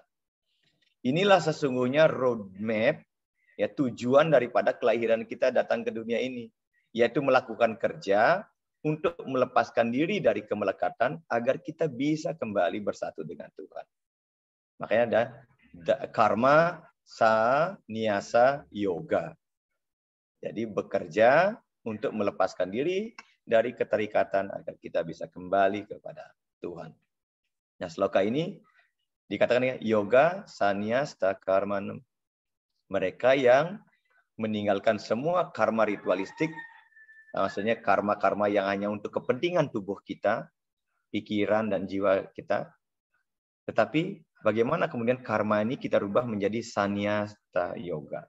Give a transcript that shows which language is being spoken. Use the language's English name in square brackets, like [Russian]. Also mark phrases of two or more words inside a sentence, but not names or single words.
[Indonesian] Inilah sesungguhnya roadmap, ya, tujuan daripada kelahiran kita datang ke dunia ini, yaitu melakukan kerja untuk melepaskan diri dari kemelekatan agar kita bisa kembali bersatu dengan Tuhan. Makanya ada [Sanskrit] karma sannyasa yoga. [Indonesian] Jadi bekerja untuk melepaskan diri dari keterikatan agar kita bisa kembali kepada Tuhan. Nah, sloka ini dikatakan [Sanskrit] yoga sannyasta karmanam. [Indonesian] Mereka yang meninggalkan semua karma ritualistik, maksudnya karma-karma yang hanya untuk kepentingan tubuh kita, pikiran dan jiwa kita. Tetapi bagaimana kemudian karma ini kita rubah menjadi [Sanskrit] sannyasta yoga.